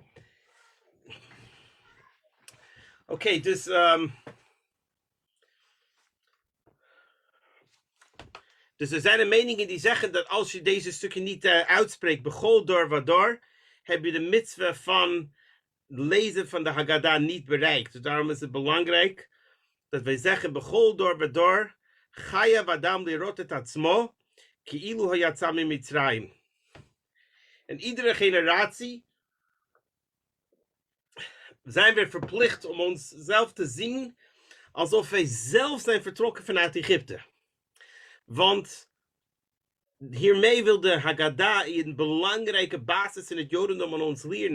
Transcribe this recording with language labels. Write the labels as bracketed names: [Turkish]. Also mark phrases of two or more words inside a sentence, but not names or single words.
[Dutch] Oké, dus dus er zijn er meningen die zeggen dat als je deze stukje niet uitspreekt, [Hebrew] בכל דור ודור, [Dutch] heb je de mitzvah van lezen van de Haggadah niet bereikt. Dus daarom is het belangrijk dat wij zeggen, [Hebrew] בכל דור ודור חייב אדם לראות את עצמו כאילו הוא יצא ממצרים. [Dutch] En iedere generatie zijn we verplicht om onszelf te zien alsof wij zelf zijn vertrokken vanuit Egypte. Want hiermee wil de Haggadah een belangrijke basis in het Jodendom aan ons leren.